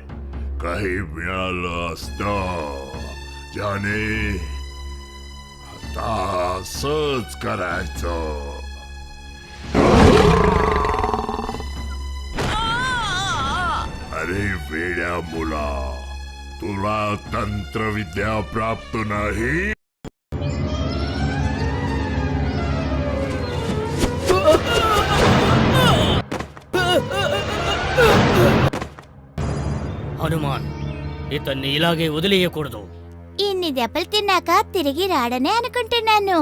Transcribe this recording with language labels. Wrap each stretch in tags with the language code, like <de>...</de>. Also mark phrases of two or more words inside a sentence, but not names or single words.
<mr>काही मिळालं असतं ज्याने आता असंच करायचं. अरे वेड्या मुला, तुला तंत्रविद्या प्राप्त नाही?</mr> <te>హనుమాన్, ఇతన్ని ఇలాగే వదిలేయకూడదు. ఇన్ని దెబ్బలు తిన్నాక తిరిగి రాడనే అనుకుంటున్నాను.</te>